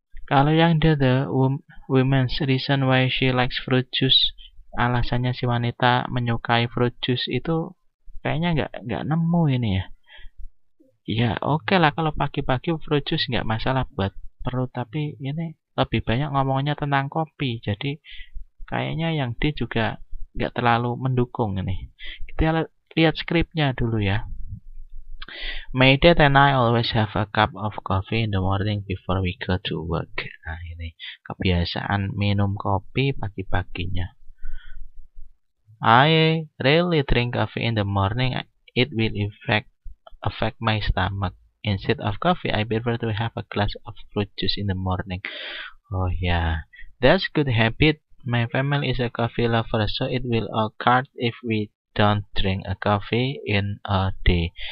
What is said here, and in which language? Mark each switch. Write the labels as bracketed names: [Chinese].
[Indonesian] Kalau yang [English] the woman's reason why she likes fruit juice, [Indonesian] alasannya si wanita menyukai fruit juice itu kayaknya nggak nemu ini ya. Ya oke lah kalau pagi-pagi fruit juice nggak masalah buat perut, tapi ini lebih banyak ngomongnya tentang kopi. Jadi kayaknya yang D juga nggak terlalu mendukung ini. Kita lihat skripnya dulu ya. [English] My dad and I always have a cup of coffee in the morning before we go to work. [Indonesian] Nah ini kebiasaan minum kopi pagi-paginya. [English] I rarely drink coffee in the morning. It will affect my stomach. Instead of coffee, I prefer to have a glass of fruit juice in the morning. Oh yeah, that's good habit. My family is a coffee lover, so it will occur if we don't drink a coffee in a day.